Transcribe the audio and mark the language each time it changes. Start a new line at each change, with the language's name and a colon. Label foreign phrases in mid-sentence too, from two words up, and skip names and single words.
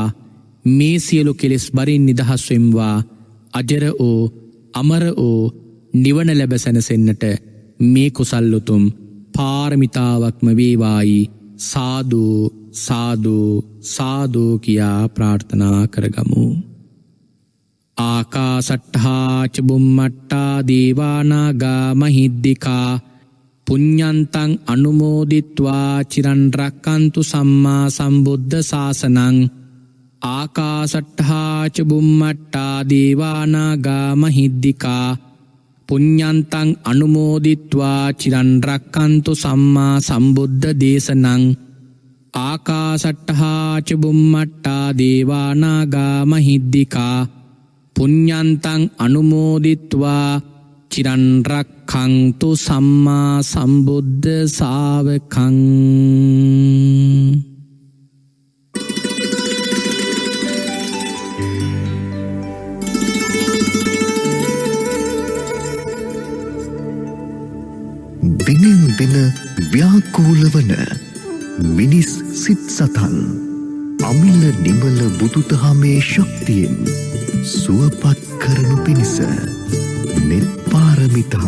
Sinhala: මේ සියලු කෙලෙස් බරින් නිදහස් වෙම්වා. අජර ඕ අමර ඕ නිවන ලැබ සැනසෙන්නට මේ කුසල් උතුම් පාරමිතාවක්ම වේවායි සාදු සාදු සාදු කියා ප්‍රාර්ථනා කරගමු.
Pali: ආකාසට්ඨා ච බුම්මට්ටා දේවානාගා මහිද්దికා පුඤ්ඤන්තං අනුමෝදිත්වා චිරන් රැක්කන්තු සම්මා සම්බුද්ධ ශාසනං. ආකාසට්ඨා ච බුම්මට්ටා දේවානාගා මහිද්దికා පුඤ්ඤන්තං අනුමෝදිත්වා චිරන් රැක්කන්තු සම්මා සම්බුද්ධ දේශනං. ආකාසට්ඨා ච බුම්මට්ටා දේවානාගා මහිද්దికා පුඤ්ඤන්තං අනුමෝදිත්වා චිරන් රැක්ඛන්තු සම්මා සම්බුද්ධ ශාවකං.
Sinhala: දිනෙන් දින ව්‍යාකූල වන මිනිස් සිත් සතන් අමිල නිමල බුදුදහමේ ශක්තියෙන් සුවපත් කරනු පිණිස net පාරමිතාව